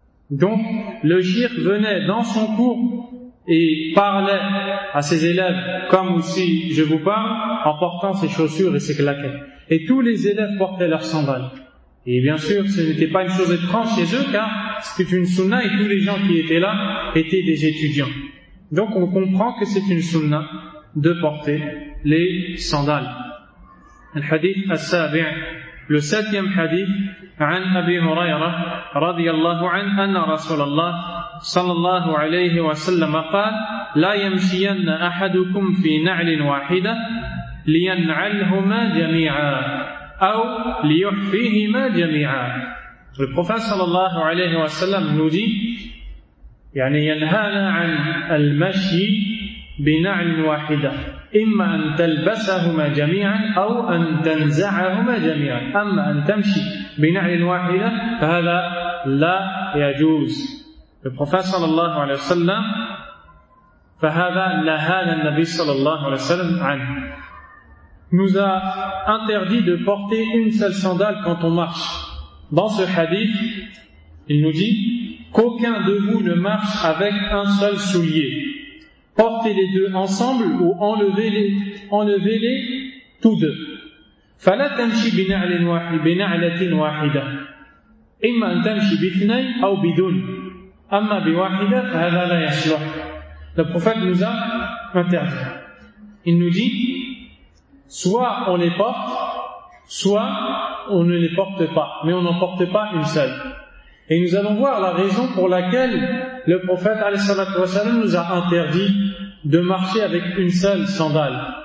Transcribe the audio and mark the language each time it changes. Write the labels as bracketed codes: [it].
[fr] Donc, le shir venait dans son cours et parlait à ses élèves, comme aussi je vous parle, en portant ses chaussures et ses claquettes. Et tous les élèves portaient leurs sandales. Et bien sûr, ce n'était pas une chose étrange chez eux, car c'était une sunna et tous les gens qui étaient là étaient des étudiants. Donc on comprend que c'est une sunna de porter les sandales. [ar] Al-hadith as-sabi', [fr] le septième hadith, [ar] عن أبي هريرة رضي الله عنه أن رسول الله صلى الله عليه وسلم قال لا يمشين أحدكم في نعل واحدة لينعلهما جميعا أو ليحفيهما جميعا. [fr] Le prophète [ar] صلى الله عليه وسلم [fr] nous dit, [ar] يعني ينهانا عن المشي بنعل واحدة إما أن تلبسهما جميعا أو أن تنزعهما جميعا أما أن تمشي بنعل واحدة فهذا لا يجوز. [fr] Le prophète [ar] صلى الله عليه وسلم فهذا نهانا النبي صلى الله عليه وسلم عنه. [fr] Nous a interdit de porter une seule sandale quand on marche. Dans ce hadith, il nous dit qu'aucun de vous ne marche avec un seul soulier. Portez les deux ensemble ou enlevez-les tous deux. [ar] فلا تمشي بنعل واحد بنعلة واحدة، إما أن تمشي باثنين أو بدون، أما بواحدة فهذا لا يصلح. [fr] Le prophète nous a interdit. Il nous dit, soit on les porte, soit on ne les porte pas, mais on n'en porte pas une seule. Et nous allons voir la raison pour laquelle le prophète ﷺ nous a interdit de marcher avec une seule sandale.